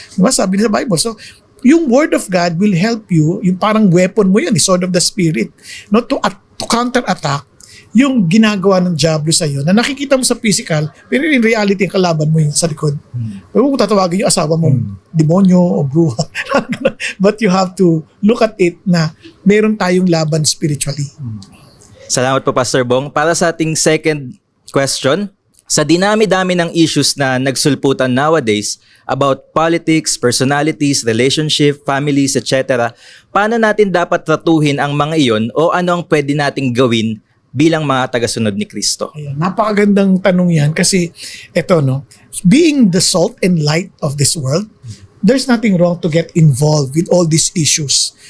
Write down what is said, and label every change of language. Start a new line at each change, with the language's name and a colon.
Filipino: Diba? Sabi sa Bible. So, yung Word of God
English: will help you,
Filipino: yung parang weapon mo yun,
English: sword of the Spirit, to counter-attack
Filipino: yung ginagawa ng diablo sa iyo na nakikita mo sa physical, pero
English: in reality,
Filipino: ang kalaban mo yung sa likod. Pero kung tatawagin yung asawa mo, demonyo o bruha.
English: But you have to look at it
Filipino: na meron tayong laban
English: spiritually.
Filipino: Salamat po, Pastor Bong. Para sa ating second question, sa dinami-dami ng issues na nagsulputan nowadays
English: about politics, personalities, relationship, families,
Filipino: etc., paano natin dapat tratuhin ang mga iyon o ano ang pwede nating gawin bilang mga tagasunod ni Kristo? Ayan, napakagandang tanong yan kasi
English: being the salt and light of this world, there's nothing wrong to get involved with all these issues.